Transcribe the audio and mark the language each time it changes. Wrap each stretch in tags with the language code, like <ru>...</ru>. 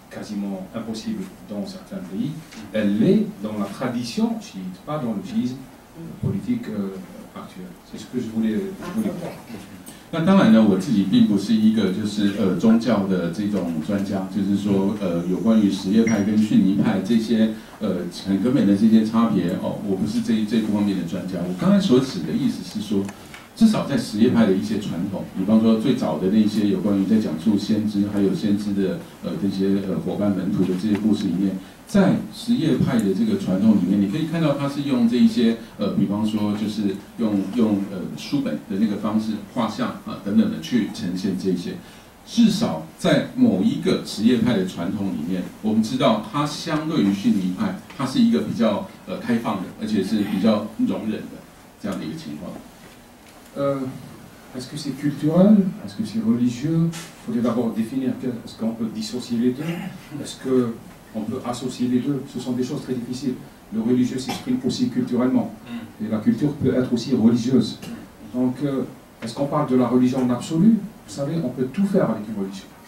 <fr>quasiment impossible dans certains pays, elle l'est dans la tradition chiite, pas dans le chiisme politique actuel. C'est ce que je voulais dire.</fr> <zh>那当然呢，我自己并不是一个就是宗教的这种专家，就是说有关于什叶派跟逊尼派这些很根本的这些差别哦，我不是这方面的专家。我刚才所指的意思是说，至少在什叶派的一些传统，比方说最早的那些有关于在讲述先知还有先知的这些伙伴门徒的这些故事里面，在什叶派的这个传统里面，你可以看到他是用这一些比方说就是用书本的那个方式、画像啊等等的去呈现这些。至少在某一个什叶派的传统里面，我们知道它相对于逊尼派，它是一个比较开放的，而且是比较容忍的这样的一个情况。</zh> <fr>Est-ce que c'est culturel? Est-ce que c'est religieux? Il faudrait d'abord définir est-ce qu'on peut dissocier les deux? Est-ce qu'on peut associer les deux? Ce sont des choses très difficiles. Le religieux s'exprime aussi culturellement. Et la culture peut être aussi religieuse. Donc, est-ce qu'on parle de la religion en absolu? Vous savez, on peut tout faire avec une religion.</fr>